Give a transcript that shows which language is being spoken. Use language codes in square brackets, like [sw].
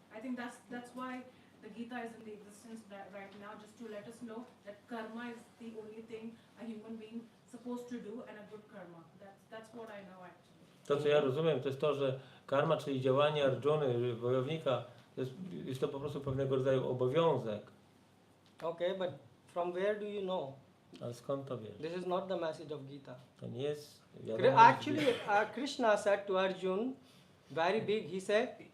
[en] I think that's why the Gita is in the existence right now, just to let us know that karma is the only thing a human being supposed to do, and a good karma. That's what I know actually. [pl] To, co ja rozumiem, to jest to, że karma, czyli działanie Arjuny, wojownika, jest to po prostu pewnego rodzaju obowiązek. [en] Okay, but from where do you know? [pl] Ale skąd to wiesz? [en] This is not the message of Gita. [pl] To nie jest wiadomość. [en] Actually, Krishna said to Arjun, very big, he said,